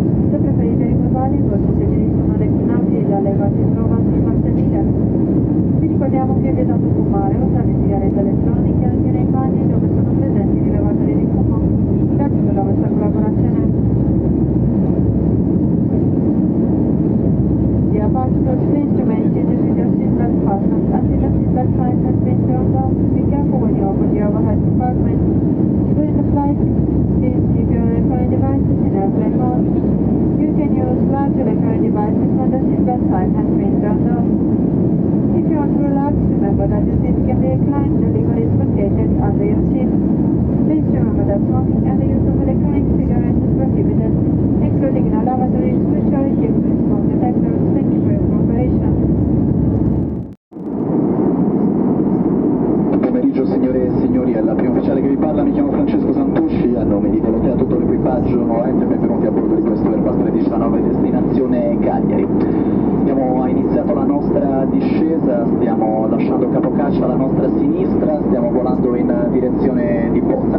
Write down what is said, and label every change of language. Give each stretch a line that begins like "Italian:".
Italian: Se preferite riposare, i vostri sedili sono reclinabili e allevati trovano sul mascherine. Vi ricordiamo che è vietato fumare o usare sigarette elettroniche anche nei bagni dove sono presenti rilevatori di fumo. Grazie per la vostra collaborazione.
English: Dear passengers, please remain seated with your seatbelt fastened until the seatbelt sign has been turned off. Be careful when you open the overhead compartment. During the flight, please keep your electronic devices in airplane mode. You can use large electronic devices when the seatbelt sign has been turned off. If you want to relax, remember that your seat can be reclined. The lever is located under your seat. Please remember that smoking and the use of electronic cigarettes is prohibited, including in a lavatory, which are equipped with smoke detectors. Thank you for your cooperation.
Italian: Buon pomeriggio signore e signori, è la prima ufficiale che vi parla, mi chiamo Francesco Santusci, a nome di Volotea tutto l'equipaggio, nuovamente benvenuti a bordo di questo Airbus 1319 destinazione Cagliari. Abbiamo iniziato la nostra discesa, stiamo lasciando capocaccia alla nostra sinistra, stiamo volando in direzione di Ponta.